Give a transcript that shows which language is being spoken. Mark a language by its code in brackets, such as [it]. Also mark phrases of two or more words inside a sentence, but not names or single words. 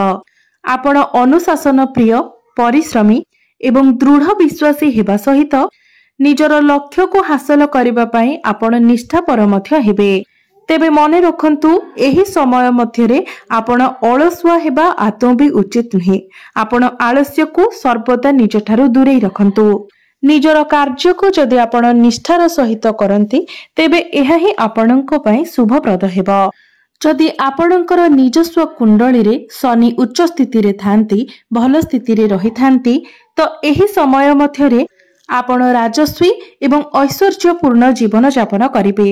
[or] ଆପଣ ଅନୁଶାସନ ପ୍ରିୟ, ପରିଶ୍ରମୀ ଏବଂ ଦୃଢ଼ ବିଶ୍ୱାସୀ ହେବା ସହିତ ନିଜର ଲକ୍ଷ୍ୟ କୁ ହାସଲ କରିବା ପାଇଁ ଆପଣ ନିଷ୍ଠାପର ମଧ୍ୟ ହେବେ। ତେବେ ମନେ ରଖନ୍ତୁ ଏହି ସମୟ ମଧ୍ୟରେ ଆପଣ ଅଳସୁଆ ହେବା ଆଦୌ ଭି ଉଚିତ ନୁହେଁ। ଆପଣ ଆଳସ୍ୟ କୁ ସର୍ବଦା ନିଜଠାରୁ ଦୂରେଇ ରଖନ୍ତୁ। ନିଜର କାର୍ଯ୍ୟ କୁ ଯଦି ଆପଣ ନିଷ୍ଠାର ସହିତ କରନ୍ତି ତେବେ ଏହା ହିଁ ଆପଣଙ୍କ ପାଇଁ ଶୁଭପ୍ରଦ ହେବ। ଯଦି ଆପଣଙ୍କର ନିଜସ୍ୱ କୁଣ୍ଡଳୀ ରେ ଶନି ଉଚ୍ଚ ସ୍ଥିତି ରେ ଥାନ୍ତି, ଭଲ ସ୍ଥିତି ରେ ରହି ଥାନ୍ତି, ତ ଏହି ସମୟ ମଧ୍ୟରେ ଆପଣ ରାଜସ୍ୱୀ ଏବଂ ଐଶ୍ୱର୍ଯ୍ୟପୂର୍ଣ୍ଣ ଜୀବନ ଯାପନ କରିବେ।